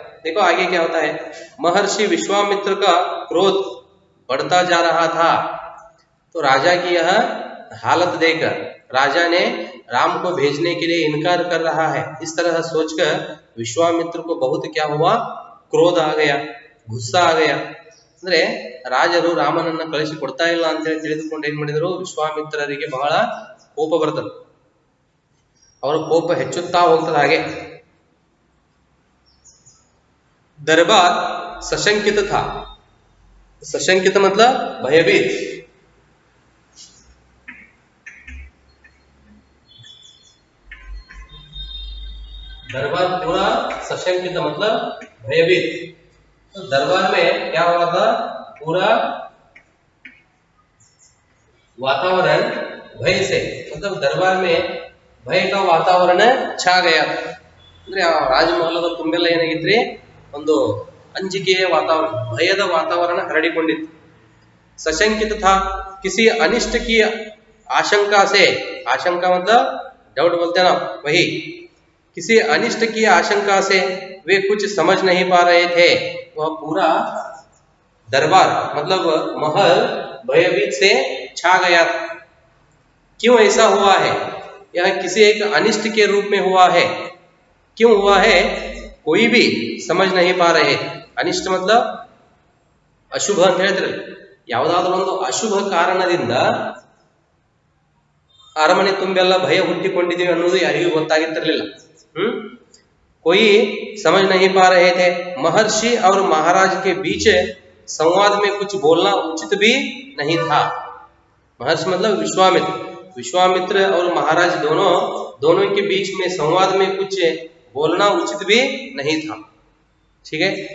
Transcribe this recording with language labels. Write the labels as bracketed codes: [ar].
[hi] देखो आगे क्या होता है, महर्षि विश्वामित्र का क्रोध बढ़ता जा रहा था। तो राजा की यह हालत देखकर राजा ने राम को भेजने के लिए इनकार कर रहा है, इस तरह सोचकर विश्वामित्र को बहुत क्या हुआ, क्रोध आ गया, गुस्सा आ गया। [kn] ಅಂದ್ರೆ ರಾಜರು ರಾಮನನ್ನ ಕಳಿಸಿ ಕೊಡ್ತಾ ಇಲ್ಲ ಅಂತ ಹೇಳಿ ತಿಳಿದುಕೊಂಡು ಏನು ಮಾಡಿದರು, ವಿಶ್ವಾಮಿತ್ರರಿಗೆ ಬಹಳ ಕೋಪ ಬರ್ತದೆ, ಅವರ ಕೋಪ ಹೆಚ್ಚುತ್ತಾ ಹೋಗ್ತದೆ। [hi] ಹಾಗೆ दरबार सशंकित था। सशंकित मतलब भयभीत। दरबार पूरा सशंकित मतलब भयभीत। तो दरबार में क्या हुआ था, पूरा वातावरण भय से मतलब दरबार में भय का वातावरण छा गया। [kn] ಅಂದ್ರೆ ಆ ರಾಜಮಹಲದ ತುಂಬೆಲ್ಲ ಏನಾಗಿದ್ರಿ, ಒಂದು ಅಂಜಿಕೆಯ ವಾತಾವರಣ, ಭಯದ ವಾತಾವರಣ ಹರಡಿಕೊಂಡಿತ್ತು। [hi] सशंकित था, किसी अनिष्ट की आशंका से, आशंका मतलब डाउट बोलते हैं ना, वही, किसी अनिष्ट की आशंका से वे कुछ समझ नहीं पा रहे थे। वह पूरा दरबार मतलब महल भयभीत से छा गया था। क्यों ऐसा हुआ है, यह किसी एक अनिष्ट के रूप में हुआ है। क्यों हुआ है, कोई भी समझ नहीं पा रहे। अनिष्ट मतलब अशुभ [kn] ಅಂತ ಹೇಳ್ತಾರೆ, ಯಾವುದಾದರೂ ಒಂದು ಅಶುಭ ಕಾರಣದಿಂದ ಅರಮನೆ ತುಂಬೆಲ್ಲ ಭಯ ಹುಟ್ಟಿಕೊಂಡಿದ್ದೀವಿ ಅನ್ನೋದು ಯಾರಿಗೂ ಗೊತ್ತಾಗಿತ್ತಿರಲಿಲ್ಲ। [hi] कोई समझ नहीं पा रहे थे। महर्षि और महाराज के बीच संवाद में कुछ बोलना उचित भी नहीं था। महर्षि मतलब विश्वामित्र और महाराज दोनों के बीच में संवाद में कुछ बोलना उचित भी नहीं था, ठीक है।